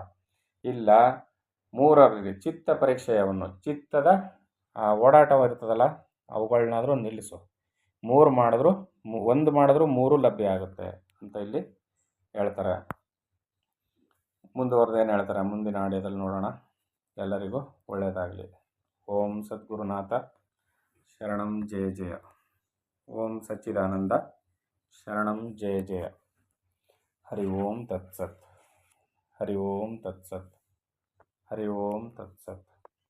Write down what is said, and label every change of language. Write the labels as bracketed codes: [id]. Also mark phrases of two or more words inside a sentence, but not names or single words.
[kn] ಇಲ್ಲ, ಮೂರರಲ್ಲಿ ಚಿತ್ತ ಪರೀಕ್ಷೆಯನ್ನು, ಚಿತ್ತದ ಓಡಾಟವಿರ್ತದಲ್ಲ ಅವುಗಳನ್ನಾದರೂ ನಿಲ್ಲಿಸು. ಒಂದು ಮಾಡಿದ್ರೂ ಮೂರು ಲಭ್ಯ ಆಗುತ್ತೆ ಅಂತ ಇಲ್ಲಿ ಹೇಳ್ತಾರೆ. ಮುಂದುವರೆದೇನು ಹೇಳ್ತಾರೆ ಮುಂದಿನ ಆಡಿಯೋದಲ್ಲಿ ನೋಡೋಣ. ಎಲ್ಲರಿಗೂ ಒಳ್ಳೆಯದಾಗಲಿ. [sa] ಓಂ ಸದ್ಗುರುನಾಥ ಶರಣಂ ಜಯ ಜಯ. ಓಂ ಸಚ್ಚಿದಾನಂದ ಶರಣಂ ಜಯ ಜಯ. ಹರಿ ಓಂ ತತ್ಸತ್. ಹರಿ ಓಂ ತತ್ಸತ್. ಹರಿ ಓಂ ತತ್ಸತ್.